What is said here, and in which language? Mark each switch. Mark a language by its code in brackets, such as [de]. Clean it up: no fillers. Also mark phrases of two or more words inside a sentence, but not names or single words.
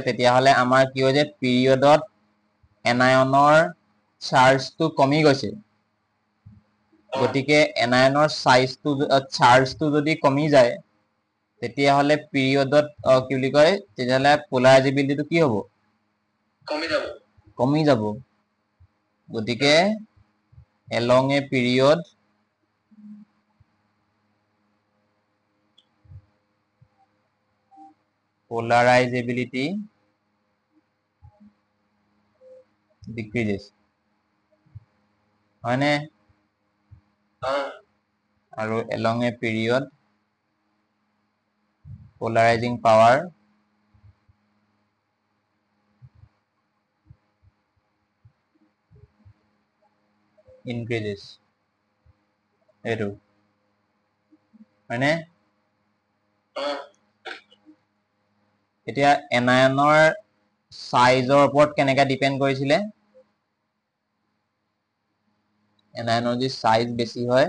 [as] তেতিয়াহ'লে আমাৰ কি হয় যে পিৰিয়ডত এনায়নৰ চাৰ্জটো কমি গৈছে গতিকে এনায়নৰ চাৰ্জটো যদি কমি যায় তেতিয়াহ'লে পিৰিয়ডত কি বুলি কয় তেতিয়াহ'লে পোলাৰাইজেবিলিটিটো কি হ'ব কমি যাব গতিকে [en] along a period polarizability decreases [as] হয়নে আৰু [en] along a period polarizing power [as] increases এইটো হয়নে এতিয়া এনায়নৰ সাইজৰ ওপৰত কেনেকৈ ডিপেন্ড কৰিছিলে এনায়নৰ যদি সাইজ বেছি হয়